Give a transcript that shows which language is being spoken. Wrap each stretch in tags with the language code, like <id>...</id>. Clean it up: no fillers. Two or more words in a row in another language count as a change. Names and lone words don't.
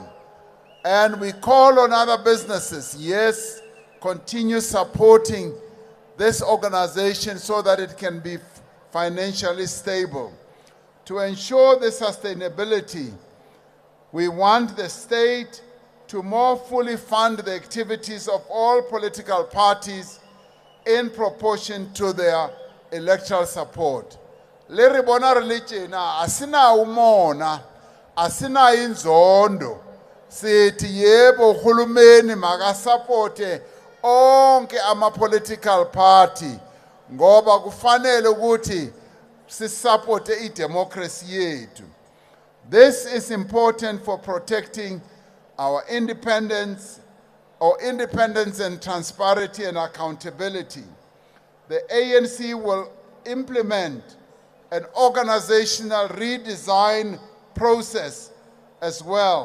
<en>And we call on other businesses, yes, continue supporting this organization so that it can be financially stable. To ensure the sustainability, we want the state to more fully fund the activities of all political parties in proportion to their electoral support.</en> <st>Le re bona re le tjena,</st> <zu>asina umona, asina inzondo. Sithi yebo uhulumeni makasupporte onke ama-</zu> <en>political party</en> <zu>ngoba kufanele ukuthi sisupporte i-democracy yethu.</zu> <en>This is important for protecting our independence and transparency and accountability. The ANC will implement an organizational redesign process as well.</en>